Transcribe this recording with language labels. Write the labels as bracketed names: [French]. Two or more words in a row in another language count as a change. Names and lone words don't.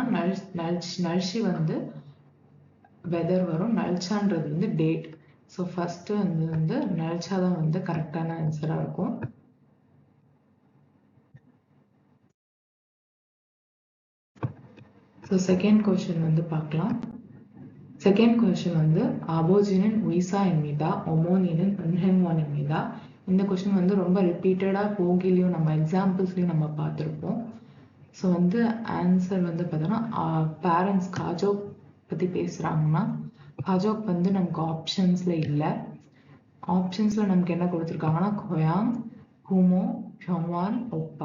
[Tamil] நல்ஷி வந்து வெதர் வரும், நல்ச்சான்றது வந்து டேட். ஸோ ஃபர்ஸ்ட் வந்து நல்ச்சா தான் வந்து [English] correct answer [Tamil] இருக்கும். ஸோ [English] second question [Tamil] வந்து பார்க்கலாம். [English] second question [Tamil] வந்து [Korean] 아버지는 의사입니다. 어머니는 은행원입니다. [Tamil] இந்த கொஸ்டின் வந்து ரொம்ப ரிப்பீட்டடா போகிலையும் நம்ம எக்ஸாம்பிள்ஸ்லையும் நம்ம பார்த்துருப்போம். ஸோ வந்து ஆன்சர் வந்து பார்த்தோன்னா பேரண்ட்ஸ் காஜோக் பற்றி பேசுகிறாங்கன்னா காஜோக் வந்து நமக்கு ஆப்ஷன்ஸில் இல்லை. ஆப்ஷன்ஸில் நமக்கு என்ன கொடுத்துருக்காங்கன்னா [Korean] 고향, 부모, 병원, 오빠.